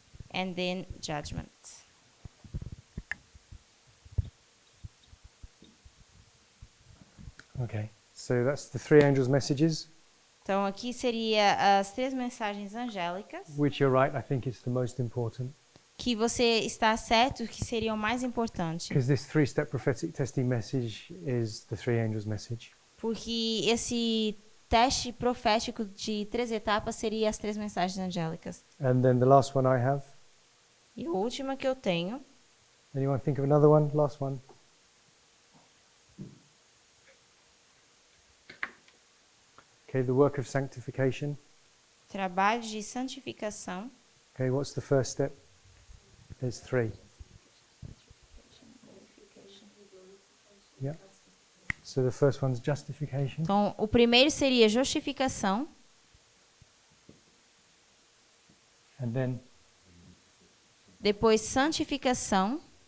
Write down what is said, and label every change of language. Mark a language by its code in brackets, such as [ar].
[en] And then judgment. Okay. So that's the 3 angels' messages. [pt] Então aqui seria as 3 mensagens angélicas, [en] which you're right, I think it's the most important. [pt] que você está certo que seriam mais importantes, [en] Because this 3-step prophetic testing message is the 3 angels' message. [pt] porque esse teste profético de 3 etapas seria as 3 mensagens angélicas. [en] And then the last one I have. [pt] E a última que eu tenho, [en] Anyone think of another one? Last one. Okay, the work of sanctification. [pt] trabalho de santificação. [en] Okay, what's the first step? There's 3. Yeah. So the first one's justification. [pt] Então, o primeiro seria justificação, [en] And then [pt] depois santificação,